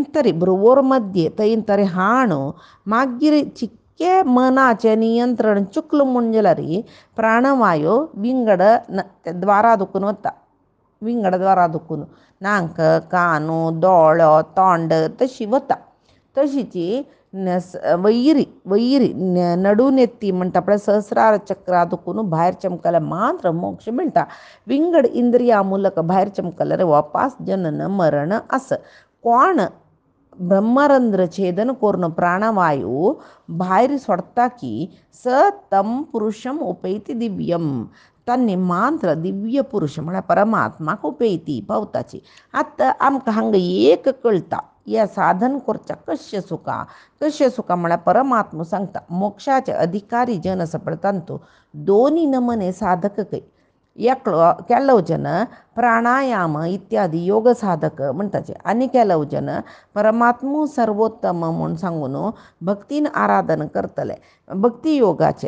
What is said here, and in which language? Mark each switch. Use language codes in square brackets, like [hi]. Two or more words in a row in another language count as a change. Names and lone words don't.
[kok] तरी भ्रुवोर मध्य थंय तरी हाण मागीर चिक्के मनाचें नियंत्रण चुकलो म्हूण जाल्यार प्राणवायू विंगड द्वारा दुखून वता विंगड द्वारा दुखून नाक कान दोळो तोंड तशी वता तशीची वैरी वैरी नडून येती म्हणटा पळय सहस्रार चक्र दुखून भायर चमकल्यार मात्र मोक्ष मेळटा. विंगड इंद्रिया मुलक भायर चमकल्यार वापास जनन मरण आस. कोण ब्रह्मरंध्र छेदन करून प्राणवायू भायर सोडता की [sa] स तम पुरुषम उपैती दिव्यम. [kok] तांणी मात्र दिव्य पुरुष म्हळ्यार परमात्माक उपेती पावताची. आतां आमकां हांगा एक कळटा या साधन करच्या कशें सुका म्हळ्यार परमात्मा सांगता मोक्षाचे अधिकारी जन आसा पळय तांतू दोनी नमने साधक एकलो केलो जन प्राणायाम इत्यादी योग साधक म्हणटाचे आनी केलो जन परमात्मू सर्वोत्तम म्हूण सांगून भक्तीन आराधन करतले भक्ती योगाचे.